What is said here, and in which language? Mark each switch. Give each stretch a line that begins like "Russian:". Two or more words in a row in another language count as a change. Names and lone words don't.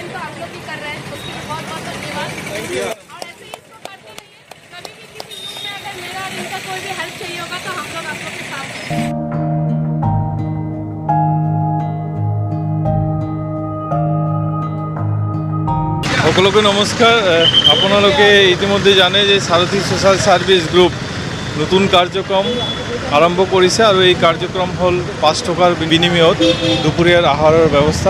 Hindi: आप लोग भी कर रहे हैं, उसके लिए बहुत बहुत धन्यवाद। और ऐसे ही इसको करते रहिए। कभी भी किसी ग्रुप में अगर मेरा और इनका कोई भी हेल्प चाहिए होगा तो हम लोग आप लोग के साथ हैं।
Assamese: সকলকে নমস্কাৰ। আপোনালোকে ইতিমধ্যে জানে যে সাৰথী
English: social service group
Assamese: নতুন কাৰ্যক্ৰম আৰম্ভ কৰিছে আৰু এই কাৰ্যক্ৰম হ'ল 5 টকাৰ বিনিময়ত দুপৰীয়াৰ আহাৰৰ ব্যৱস্থা।